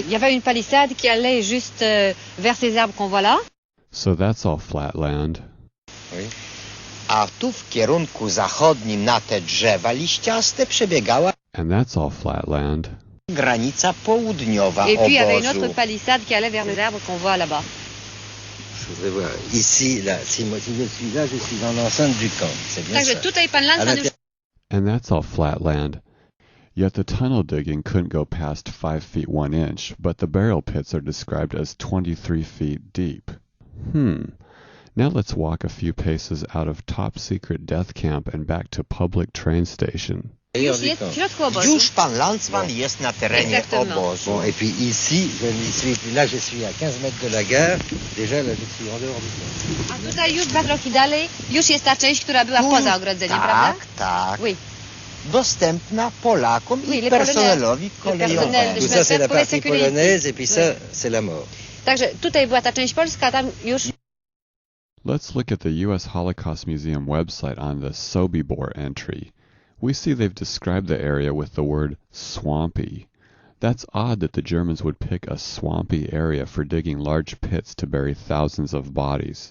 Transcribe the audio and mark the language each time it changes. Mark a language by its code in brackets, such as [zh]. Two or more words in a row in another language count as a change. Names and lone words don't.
[fr] Il y avait une palissade qui allait juste vers ces arbres qu'on voit là. [en] So that's all flat land. [pl] A tu w kierunku zachodnim na te drzewa liściaste przebiegała [en] And that's all flat land. [pl] granica południowa [fr] Et puis il y avait une [pl] obozu. [fr] autre palissade qui allait vers les arbres qu'on voit là-bas. Je voudrais voir. Ici, là, si je suis là, je suis dans l'enceinte du camp. C'est bien [pl] Także [fr] ça. [pl] tutaj pan Landsman już... [en] And that's all flat land. Yet the tunnel digging couldn't go past 5 feet 1 inch, but the burial pits are described as 23 feet deep. Now let's walk a few paces out of top secret death camp and back to public train station. [pl] Już jest w środku obozu. Już pan Landsman jest na terenie obozu. [fr] Bon, et puis ici, je n'y suis plus. Là, je suis à 15 mètres de la gare. Déjà, là, je suis en dehors du camp. [pl] A tutaj już 2 kroki dalej, już jest ta część, która była poza ogrodzeniem, prawda? Tak. [fr] Oui. [pl] Dostępna Polakom [fr] Oui, [pl] i [fr] les [pl] personelowi [fr] personnel [pl] kolejowemu. [fr] Tout ça, c'est la partie polonaise, et puis ça, c'est la mort. [pl] Także tutaj była ta część polska, a tam już... [en] Let's look at the U.S. Holocaust Museum website on the Sobibor entry. We see they've described the area with the word swampy. That's odd that the Germans would pick a swampy area for digging large pits to bury thousands of bodies.